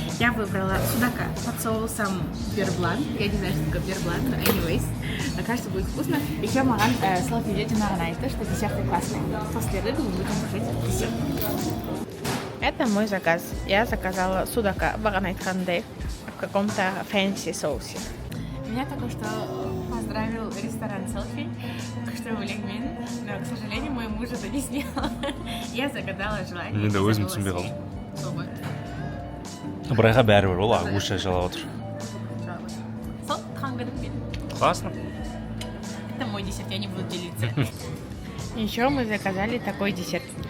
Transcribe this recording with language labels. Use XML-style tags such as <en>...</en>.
<ru>Я выбрала судака под соусом берблан. Я не знаю, что такое берблан, но</ru> <en>anyways.</en> <ru>Кажется, будет вкусно. Еще</ru> <kk>маған Selfie жаңағын айтты,</kk> <ru>что десерты классные. После рыбы мы будем кушать десерт. Это мой заказ. Я заказала судака,</ru> <kk>бағана айтқандай,</kk> <ru>в каком-то fancy соусе. Меня только что поздравил ресторан Selfie, что</ru> <kk>өлеңмен,</kk> <ru>но, к сожалению, мой муж это не снял. Я загадала желание.</ru> <kk>Мен де өзім түсінбей қалдым. Ыбырайға бәрібір ол агуша жалап отыр. Сол, туған күнім мен.</kk> <ru>Классно. Это мой десерт, я не буду делиться. Еще мы заказали такой десерт.</ru>